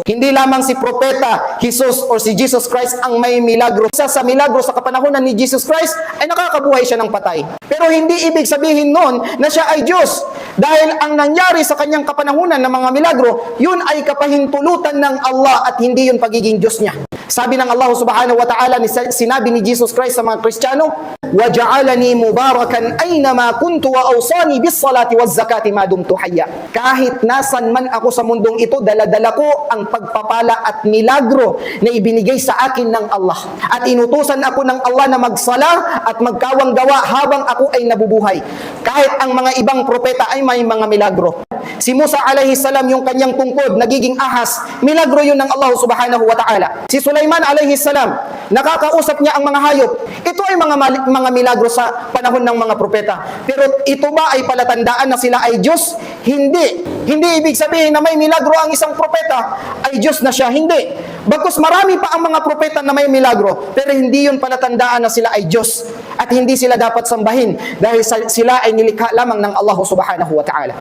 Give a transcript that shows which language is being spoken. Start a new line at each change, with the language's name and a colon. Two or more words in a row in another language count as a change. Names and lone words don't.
Filipino: Hindi lamang si propeta Jesus or si Jesus Christ ang may milagro. Isa sa milagro sa kapanahunan ni Jesus Christ ay nakakabuhay siya ng patay. Pero hindi ibig sabihin nun na siya ay Diyos. Dahil ang nangyari sa kanyang kapanahunan ng mga milagro, yun ay kapahintulutan ng Allah at hindi yun pagiging Diyos niya. Sabi ng Allah
Arabic: سبحانه وتعالى,
Filipino: sinabi ni Jesus Christ sa mga Kristiyano,
Arabic: وَجَعَلَنِي مُبَارَكًا أَيْنَمَا كُنْتُ وَأَوْصَانِي بِالصَّلَاةِ وَالزَّكَاةِ مَا دُمْتُ حَيًّا.
Filipino: Kahit nasan man ako sa mundong ito, daladala ko ang pagpapala at milagro na ibinigay sa akin ng Allah. At inutusan ako ng Allah na magsala at magkawang gawa habang ako ay nabubuhay. Kahit ang mga ibang propeta ay may mga milagro. Si Musa
Arabic: عليه السلام,
Filipino: yung kanyang tungkod nagiging ahas, milagro yun ng Allah
Arabic: سبحانه وتعالى.
Filipino: Si Sulaiman
Arabic: عليه السلام,
Filipino: nakakausap niya ang mga hayop. Ito ay mga milagro sa panahon ng mga propeta. Pero ito ba ay palatandaan na sila ay Diyos? Hindi. Hindi ibig sabihin na may milagro ang isang propeta ay Diyos na siya. Hindi. Bagkus marami pa ang mga propeta na may milagro, pero hindi yun palatandaan na sila ay Diyos. At hindi sila dapat sambahin dahil sila ay nilikha lamang ng Allah
Arabic: سبحانه وتعالى.